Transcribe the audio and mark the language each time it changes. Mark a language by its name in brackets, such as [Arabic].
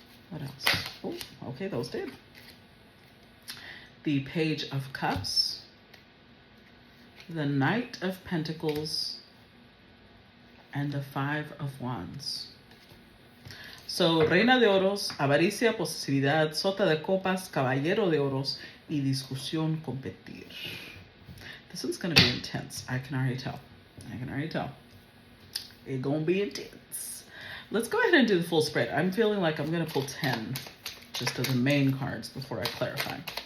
[English] What else? Oh, okay, those did. The Page of Cups, the Knight of Pentacles, and the Five of Wands. [Spanish] So, Reina de Oros, avaricia, posesividad, Sota de Copas, Caballero de Oros, y discusión, competir. [English] This one's going to be intense. I can already tell. It's going to be intense. Let's go ahead and do the full spread. I'm feeling like I'm going to pull 10 just of the main cards before I clarify.